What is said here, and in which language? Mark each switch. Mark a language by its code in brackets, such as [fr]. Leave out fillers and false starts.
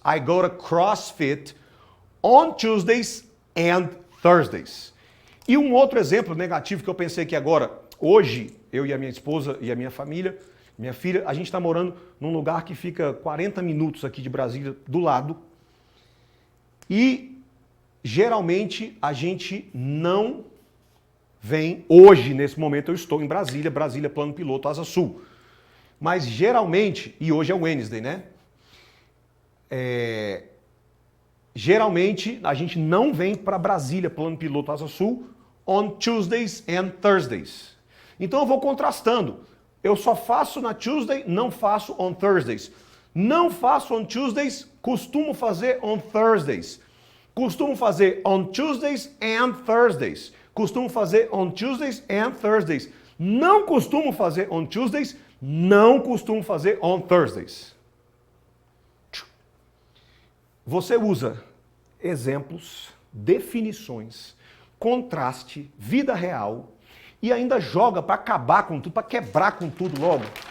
[en] I go to CrossFit on Tuesdays and Thursdays. [pt] E um outro exemplo negativo que eu pensei que agora, hoje, eu e a minha esposa e a minha família, minha filha, a gente está morando num lugar que fica 40 minutos aqui de Brasília, do lado. E, geralmente, a gente não vem... Hoje, nesse momento, eu estou em Brasília, Plano Piloto, Asa Sul. Mas, geralmente, e hoje é Wednesday, né? Geralmente, a gente não vem para Brasília, Plano Piloto, Asa Sul, [en] on Tuesdays and Thursdays. [pt] Então, eu vou contrastando. Eu só faço na Tuesday, não faço [en] on Thursdays. [pt] Não faço [en] on Tuesdays, [pt] costumo fazer [en] on Thursdays. [pt] Costumo fazer [en] on Tuesdays and Thursdays. [pt] Costumo fazer [en] on Tuesdays and Thursdays. [pt] Não costumo fazer [en] on Tuesdays, [pt] não costumo fazer [en] on Thursdays. [pt] Você usa exemplos, definições, contraste, vida real e ainda joga para acabar com tudo, para quebrar com tudo logo.